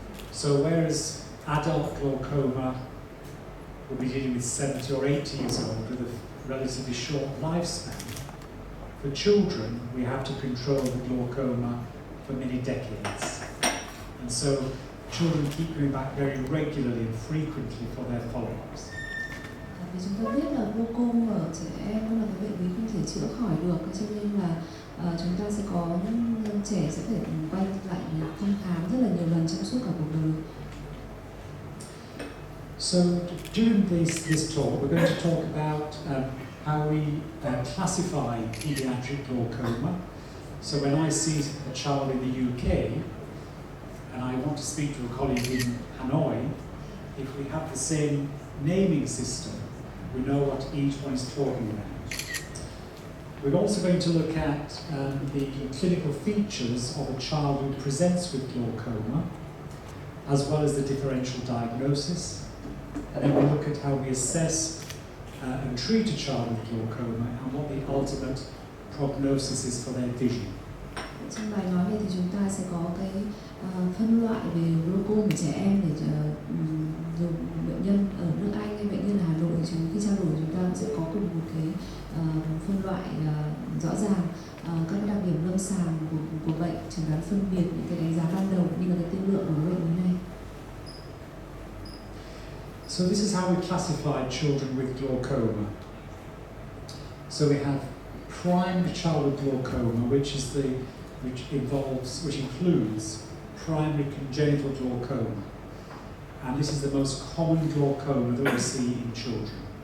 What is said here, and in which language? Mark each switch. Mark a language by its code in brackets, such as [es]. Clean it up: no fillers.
[en] So whereas adult glaucoma will be dealing with 70 or 80 years old with a relatively short lifespan, for children we have to control the glaucoma for many decades. And so children keep going back very regularly and frequently for their follow-ups. [vi] Vì chúng ta biết là glaucom ở trẻ em nó là cái bệnh lý không thể chữa khỏi được, cho nên là chúng ta sẽ có trẻ sẽ phải quay lại thăm khám rất là nhiều lần trong suốt cả cuộc đời. [en] So during this talk, we're going to talk about how we classify pediatric glaucoma. So when I see a child in the UK and I want to speak to a colleague in Hanoi, if we have the same naming system, we know what each one is talking about. We're also going to look at the clinical features of a child who presents with glaucoma, as well as the differential diagnosis. And then we'll look at how we assess and treat a child with glaucoma and what the ultimate prognosis is for their vision. [vi] Trong bài nói này thì chúng ta sẽ có cái phân loại về glaucom của trẻ em để dù bệnh nhân ở nước Anh hay bệnh nhân ở Hà Nội thì khi trao đổi chúng ta sẽ có cùng một cái phân loại rõ ràng các đặc điểm lâm sàng của bệnh, chẩn đoán phân biệt những cái đánh giá ban đầu như là cái tiên lượng của bệnh lý này. [en] So this is how we classify children with glaucoma. So we have primary childhood glaucoma, which includes primary congenital glaucoma. And this is the most common glaucoma that we see in children.